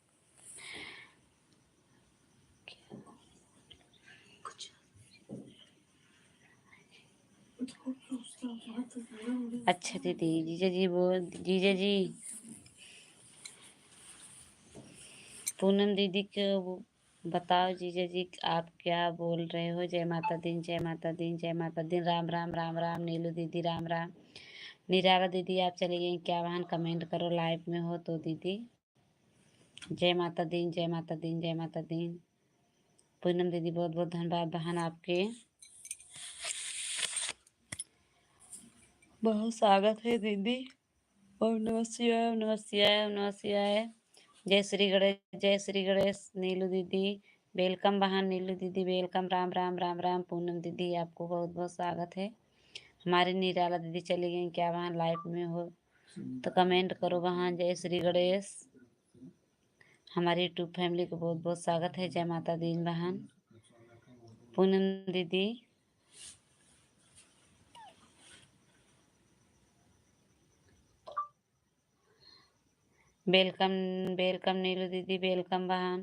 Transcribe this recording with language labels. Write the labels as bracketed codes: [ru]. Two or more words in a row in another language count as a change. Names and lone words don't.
[hi] अच्छा दीदी, जीजा जी बोल, जीजा जी पूनम दीदी को बताओ जीजा जी आप क्या बोल रहे हो। जय माता दी, जय माता दी, जय माता दी। राम राम राम राम। नीलू दीदी राम राम। निराला दीदी आप चली गई क्या बहन? कमेंट करो लाइव में हो तो दीदी। जय माता दी, जय माता दी, जय माता दी। पूनम दीदी बहुत बहुत धन्यवाद बहन आपके। बहुत स्वागत है दीदी। [sa] ओम नमः शिवाय, ओम नमः शिवाय, ओम नमः शिवाय। [hi] जय श्री गणेश, जय श्री गणेश। नीलू दीदी वेलकम बहन, नीलू दीदी वेलकम। राम राम राम राम। पूनम दीदी आपको बहुत बहुत स्वागत है। हमारी निराला दीदी चली गई क्या बहन? लाइव में हो तो कमेंट करो बहन। जय श्री गणेश। हमारी यूट्यूब फैमिली को बहुत बहुत स्वागत है। जय माता दी बहन। पूनम दीदी वेलकम, वेलकम नीलू दीदी वेलकम बहन।